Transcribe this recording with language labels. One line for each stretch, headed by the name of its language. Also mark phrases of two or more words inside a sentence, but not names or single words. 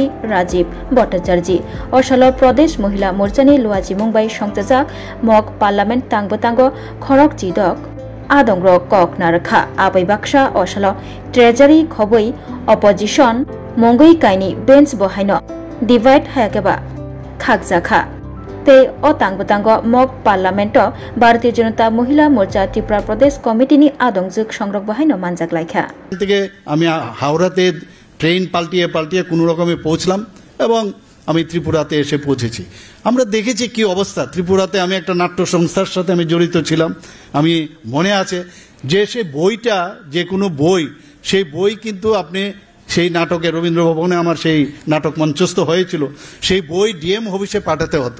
Kok Borok: राजीव भट्टाचार्य असालो प्रदेश महिला मोर्चानि लुआजी मुंबई संगतजाक
English: mock parliament
Kok Borok: तांबतांगो खरक जिदक आदंग्र कक नारखा आबै बाक्सा असालो ट्रेजारी खबै अपोजिशन मंगई काइनि बेंच बहायनो डिवाइड हायाकेबा खागजाखा ते अ तांबतांग
English: mock parliament
Kok Borok: भारतीय जनता महिला मोर्चा त्रिपुरा प्रदेश कमिटिनि आदंजुक संग्रह बहायनो मानजाक लाइखा
Bangla: থেকে আমি হাওড়াতে ট্রেন পাল্টিয়ে কোনো রকমে পৌঁছলাম এবং আমি ত্রিপুরাতে এসে পৌঁছেছি। আমরা দেখেছি কি অবস্থা ত্রিপুরাতে। আমি একটা নাট্য সংস্থার সাথে আমি জড়িত ছিলাম। আমি মনে আছে যে সে বইটা যে কোনো বই সেই বই কিন্তু আপনি সেই নাটকে রবীন্দ্র ভবনে আমার সেই নাটক মঞ্চস্থ হয়েছিল, সেই বই ডিএম অফিসে পাঠাতে হতো।